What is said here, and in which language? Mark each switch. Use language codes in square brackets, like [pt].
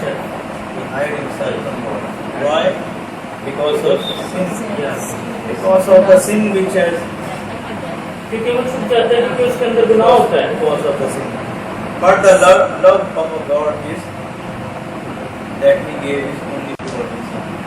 [en] hide, he hide himself from God. Why? Because of sin. Yes. Because of the sin which has, [hi] क्योंकि वो छुप जाता है क्योंकि उसके अंदर गुनाह होता है [en] because of the sin. But the love of God is that He gave His only begotten Son.